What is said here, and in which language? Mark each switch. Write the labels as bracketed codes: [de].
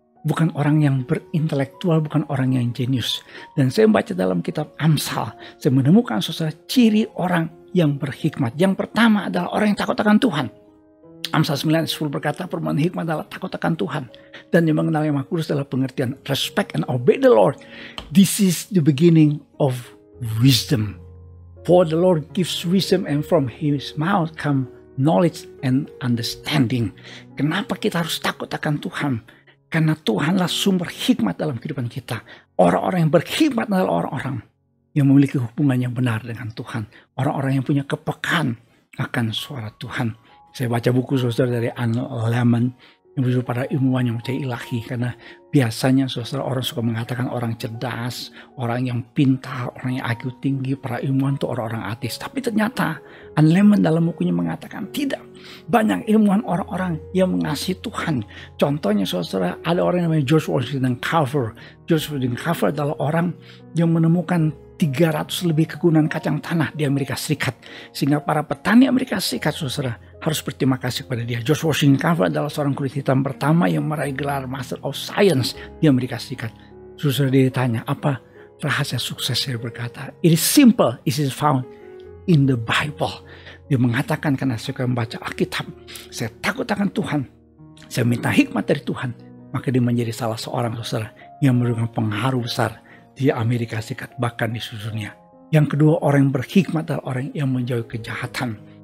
[id] Bukan orang yang berintelektual, bukan orang yang jenius. Dan saya membaca dalam kitab Amsal, saya menemukan saudara ciri orang yang berhikmat. Yang pertama adalah orang yang takut akan Tuhan. Amsal 9:10 berkata, perbuatan hikmat adalah takut akan Tuhan. Dan yang mengenal yang Maha Kudus adalah pengertian [en] respect and obey the Lord. This is the beginning of wisdom. For the Lord gives wisdom, and from his mouth come knowledge and understanding. [id] Kenapa kita harus takut akan Tuhan? Karena Tuhanlah sumber hikmat dalam kehidupan kita. Orang-orang yang berhikmat adalah orang-orang yang memiliki hubungan yang benar dengan Tuhan. Orang-orang yang punya kepekaan akan suara Tuhan. Saya baca buku saudara dari Anne Lemon yang berjudul Para Ilmuwan yang Percaya Ilahi. Karena biasanya saudara, orang suka mengatakan orang cerdas, orang yang pintar, orang yang IQ tinggi, para ilmuwan itu orang-orang ateis. Tapi ternyata Anne Lemon dalam bukunya mengatakan tidak. Banyak ilmuwan orang-orang yang mengasihi Tuhan. Contohnya saudara, ada orang yang namanya George Washington Carver. George Washington Carver adalah orang yang menemukan 300 lebih kegunaan kacang tanah di Amerika Serikat. Sehingga para petani Amerika Serikat saudara harus berterima kasih kepada dia. George Washington Carver adalah seorang kulit hitam pertama yang meraih gelar Master of Science di Amerika Serikat. Saudara, dia ditanya, apa rahasia sukses? Saya berkata, [en] it is simple, it is found in the Bible. [id] Dia mengatakan, karena saya suka membaca Alkitab, saya takut akan Tuhan, saya minta hikmat dari Tuhan, maka dia menjadi salah seorang saudara yang memberikan pengaruh besar di Amerika Serikat, bahkan di seluruh dunia. Yang kedua, orang yang berhikmat adalah orang yang menjauhi kejahatan.